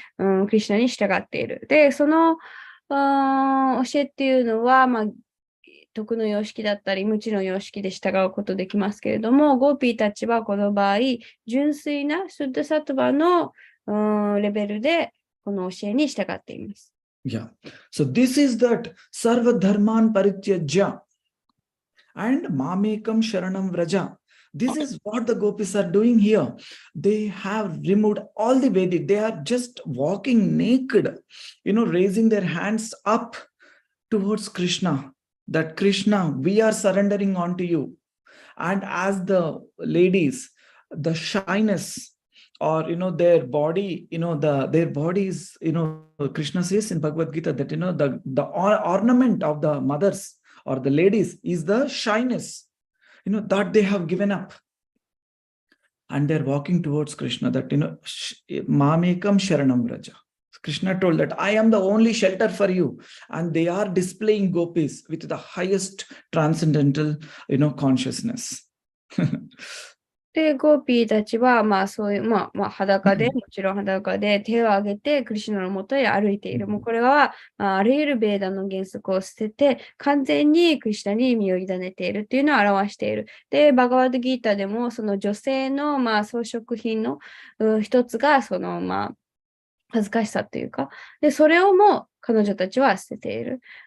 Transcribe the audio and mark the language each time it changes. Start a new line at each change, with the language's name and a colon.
Japanese: クリシュナに従っている。で、その教えっていうのは、徳の様式だったり、無知の様式で従うことできますけれども、ゴーピーたちはこの場合、純粋なシュッダサトバのレベルで、この教えに従っています。
English: Yeah. So this is that
Sanskrit: Sarva Dharman Parityajya and Mamekam Sharanam Vraja.
English: This is what the gopis are doing here. They have removed all the Vedic. They are just walking naked, raising their hands up towards Krishna. That Krishna, we are surrendering onto you. And as the ladies, the shyness or, their body, their bodies, Krishna says in Bhagavad Gita that, the ornament of the mothers or the ladies is the shyness, that they have given up. And they're walking towards Krishna, that,
Sanskrit: Mamekam Sharanam Raja.
English: Krishna told that I am the only shelter for you. And they are displaying gopis with the highest transcendental, consciousness.
Japanese: で、ゴーピーたちは、そういう、裸で、もちろん裸で手を挙げて、クリシュナのもとへ歩いている。もうこれは、あらゆるベーダの原則を捨てて、完全にクリシュナに身を委ねているというのを表している。で、バガワッドギータでも、その女性の、装飾品の一つが、恥ずかしさというか、で、それをも彼女たちは捨てている。